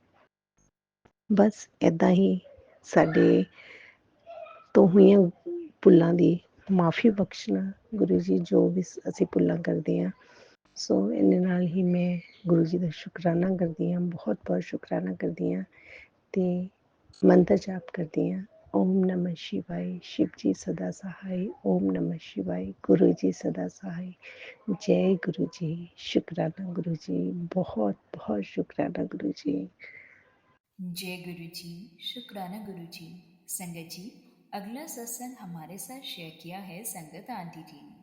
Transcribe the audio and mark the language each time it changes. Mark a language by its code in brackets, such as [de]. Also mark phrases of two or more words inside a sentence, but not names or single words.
[pa] ਬਸ ਇੱਦਾਂ ਹੀ ਸਾਡੇ ਤੋਂ ਹੋਈਆਂ ਭੁੱਲਾਂ ਦੀ ਮਾਫੀ ਬਖਸ਼ਣਾ ਗੁਰੂ ਜੀ, ਜੋ ਵੀ ਅਸੀਂ ਭੁੱਲਾਂ ਕਰਦੇ ਹਾਂ। ਸੋ ਇਹਦੇ ਨਾਲ ਹੀ ਮੈਂ ਗੁਰੂ ਜੀ ਦਾ ਸ਼ੁਕਰਾਨਾ ਕਰਦੀ ਹਾਂ, ਬਹੁਤ ਬਹੁਤ ਸ਼ੁਕਰਾਨਾ ਕਰਦੀ ਹਾਂ ਅਤੇ ਮੰਤਰ ਜਾਪ ਕਰਦੀ ਹਾਂ। [hi] ਓਮ ਨਮः शिवाय, शिव जी सदा सहाय, ओम नमः शिवाय, गुरु जी सदा सहाय। जय गुरु जी, शुक्राना गुरु जी, बहुत बहुत शुक्राना गुरु जी। जय गुरु जी, शुक्राना गुरु जी। संगत जी, अगला सत्संग हमारे साथ शेयर किया है संगत आंटी जी ने।